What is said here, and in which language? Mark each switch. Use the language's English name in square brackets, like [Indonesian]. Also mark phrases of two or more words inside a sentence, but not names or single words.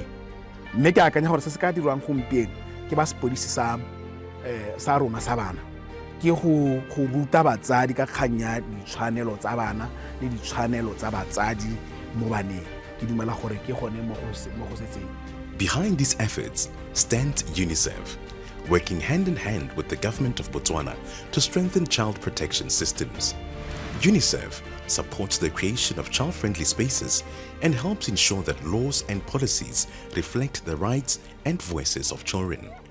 [Tswana] Mme ke akanya gore se se ka dirwang gompieno ke ba sepodisi sa rona sa bana ke go ruta batsadi ka kgang ya ditshwanelo tsa bana le ditshwanelo tsa batsadi mo baneng. Ke dumela gore ke gone mo go setseng. [English] Behind these efforts stands UNICEF, working hand in hand with the government of Botswana to strengthen child protection systems. UNICEF supports the creation of child-friendly spaces and helps ensure that laws and policies reflect the rights and voices of children.